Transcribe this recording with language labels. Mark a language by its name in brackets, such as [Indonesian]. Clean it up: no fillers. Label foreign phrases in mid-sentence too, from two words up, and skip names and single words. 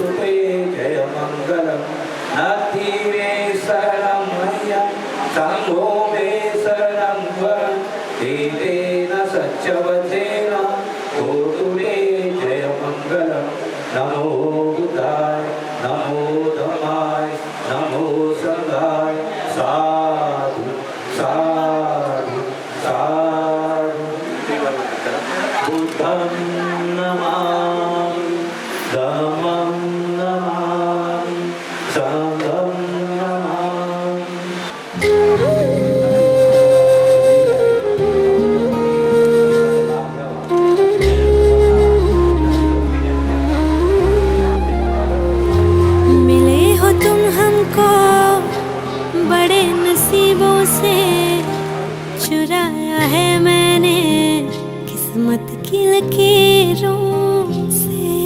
[Pali] ते जयमङ्गलम् नास्ति मे शरणं भयं संघो मे शरणं वरम् एतेन सच्चवदेन होतु ते जयमङ्गलम् नमो बुद्धाय नमो धम्माय नमो संघाय साधु साधु साधु बुद्धं नमामि धम्मं नमामि संघं नमामि [Hindi] मिले हो तुम हमको बड़े नसीबों से, चुराया है मैंने किस्मत की लकीरों से।